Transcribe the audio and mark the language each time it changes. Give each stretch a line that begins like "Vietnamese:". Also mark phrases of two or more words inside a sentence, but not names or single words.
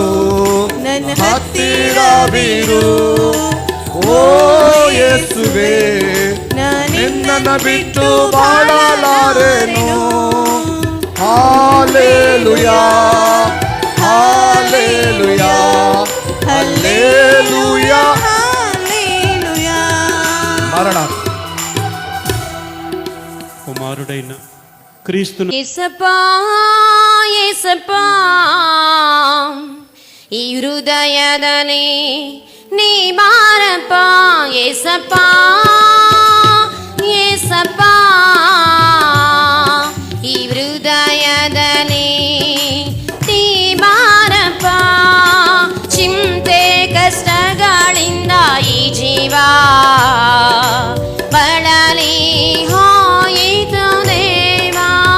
Kannada: ನನ್ನ ಹತ್ತಿರವಿರು ಓ ಯೇಸುವೇ, ನಿನ್ನನ್ನು ಬಿಟ್ಟು ಬಾಳಲಾರೆನು. ಹಾಲೆಲೂಯಾ, ಹಾಲೆಲೂಯಾ, ಹಲ್ಲೆಲೂಯಾ, హల్లెలూయా.
Telugu: మరణ కుమారుడైన క్రీస్తును
Kannada: యేసప్పా, యేసప్పా, ಈ ಹೃದಯದಲ್ಲಿ ನೀ ಬಾರಪ್ಪ. యేసప్పಾ, యేసప్పా, ಈ ಹೃದಯ ಹೃದಯದಲ್ಲಿ ನೀ ಬಾರಪ್ಪ, ಚಿಂತೆ ಕಷ್ಟಗಳಿಂದ ಈ ಜೀವ ಬಳಲಿ ಹೋಯಿತು ದೇವಾ.